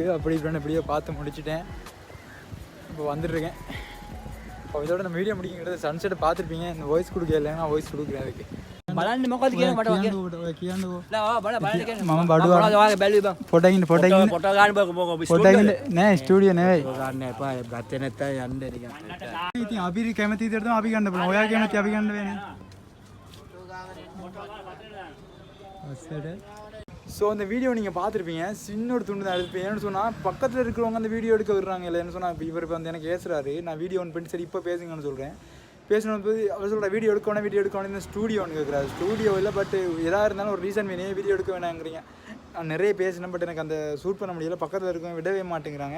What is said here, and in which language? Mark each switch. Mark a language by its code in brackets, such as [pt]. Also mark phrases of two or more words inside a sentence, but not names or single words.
[ta] அப்படி இப்படின்னு இப்படியே பார்த்து முடிச்சுட்டேன். இப்போ வந்துட்டுருக்கேன். இப்போ இதோட நம்ம வீடியோ முடிக்கிறது. சன்செட்டை பார்த்துருப்பீங்க. இந்த வாய்ஸ் கொடுக்க இல்லைன்னா நான் வாய்ஸ் கொடுக்குறேன் அதுக்கு. [si] ස්ටඩිය නෙවෙයි අපි කැමති විදිහට අපි ගන්න පුළුවන්. ඔයා කැමති අපි ගන්න වෙන්නේ. [ta] ஸோ அந்த வீடியோ நீங்கள் பார்த்துருப்பீங்க, சின்ன ஒரு துண்டு தான் எடுப்பேன். ஏன்னு சொன்னால் பக்கத்தில் இருக்கிறவங்க அந்த வீடியோ எடுக்க விடுறாங்க இல்லைன்னு சொன்னால், இப்போ இவர் இப்போ வந்து எனக்கு ஏசுறாரு, நான் வீடியோ ஒன்று பண்ணி சரி இப்போ பேசுங்கன்னு சொல்கிறேன். பேசணும் போது அவர் சொல்கிற வீடியோ எடுக்கணும் இந்த ஸ்டூடியோ ஒன்று கேட்குறாரு. ஸ்டூடியோ இல்லை, பட் எதாக இருந்தாலும் ஒரு ரீசன் வேணும், வீடியோ எடுக்க வேணாங்கிறீங்க. நான் நிறைய பேசினேன், பட் எனக்கு அந்த ஷூட் பண்ண முடியல, பக்கத்தில் இருக்கவங்க விடவே மாட்டேங்கிறாங்க.